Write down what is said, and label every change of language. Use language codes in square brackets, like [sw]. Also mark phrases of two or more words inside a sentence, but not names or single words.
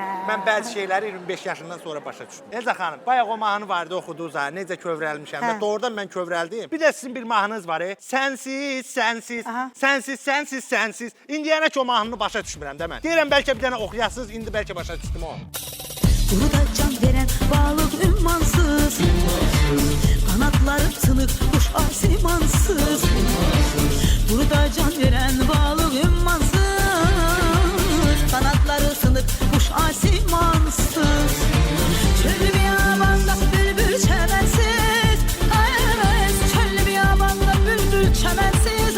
[az] Mən bəzi şeyləri 25 yaşından sonra başa düşdüm. Elza xanım, bayaq o mahnı vardı oxudunuz ha. Necə kövrəlmişəm və doğrudan mən kövrəldim. Bir də sizin bir mahnınız var. Sənsiz. Aha. Sənsiz. İndiyənə ki o mahnını başa düşmürəm də mən. Deyirəm bəlkə bir dənə oxuyasınız, indi bəlkə başa düşdüm o. Burada can veren balık ümmansız, kanatları sınık kuş asimansız. Burada can veren balık ümmansız, kanatları sınık kuş asimansız. Çöl biyabanda bülbül çemensiz, çöl biyabanda bülbül çemensiz.